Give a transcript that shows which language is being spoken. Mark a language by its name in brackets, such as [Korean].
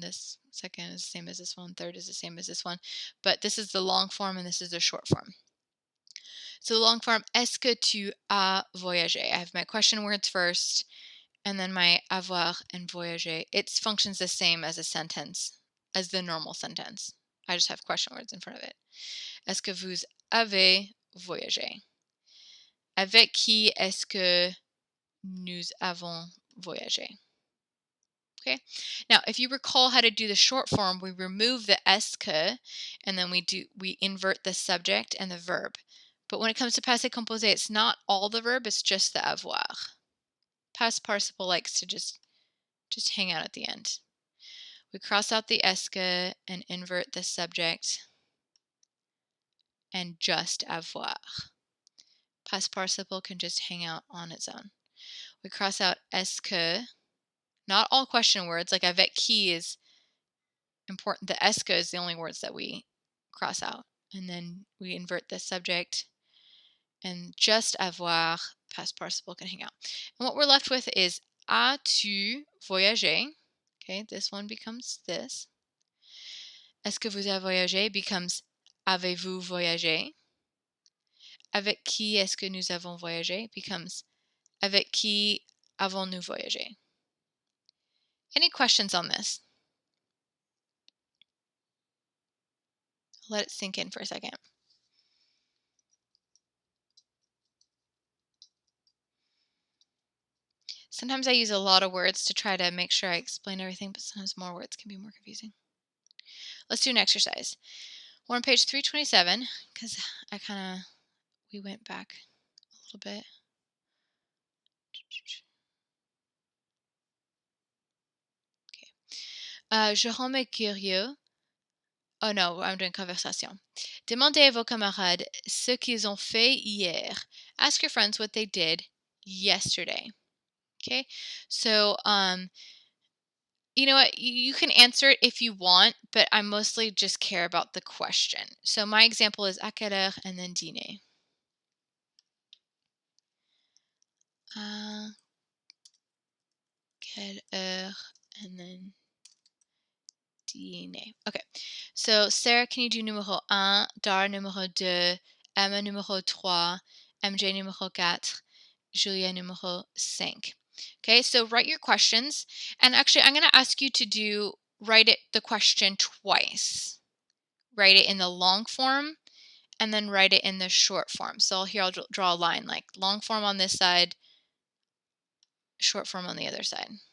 [English] This second is the same as this one. Third is the same as this one. But this is the long form and this is the short form. So the long form, est-ce que tu as voyagé? I have my question words first, and then my avoir and voyager. It functions the same as a sentence, as the normal sentence. I just have question words in front of it. [French] Est-ce que vous avez voyagé? Avec qui est-ce que nous avons voyagé? [English] Okay. Now, if you recall how to do the short form, we remove the est que, and then we invert the subject and the verb. But when it comes to passé composé, it's not all the verb, it's just the avoir. Past participle likes to just hang out at the end. We cross out the est que and invert the subject and just avoir. Past participle can just hang out on its own. We cross out est que. Not all question words, like avec qui is important. The est que is the only words that we cross out. And then we invert the subject and just avoir, past participle can hang out. And what we're left with is as-tu voyagé? Okay, this one becomes this. [French] Est-ce que vous avez voyagé becomes avez-vous voyagé? Avec qui est-ce que nous avons voyagé becomes avec qui avons-nous voyagé? [English] Any questions on this? Let it sink in for a second. Sometimes I use a lot of words to try to make sure I explain everything, but sometimes more words can be more confusing. Let's do an exercise. We're on page 327 because we went back a little bit. Okay. Jérôme est curieux. Oh no, I'm doing conversation. [French] Demandez à vos camarades ce qu'ils ont fait hier. [English] Ask your friends what they did yesterday. Okay, so you know what? You can answer it if you want, but I mostly just care about the question. So my example is à quelle heure and then dîner. [French] À quelle heure and then dîner. [English] Okay, so Sarah, can you do numéro 1, Dara numéro 2, Emma numéro 3, MJ numéro 4, Julia numéro 5. Okay, so write your questions. And actually, I'm going to ask you to write the question twice. Write it in the long form and then write it in the short form. So here I'll draw a line, like long form on this side, short form on the other side.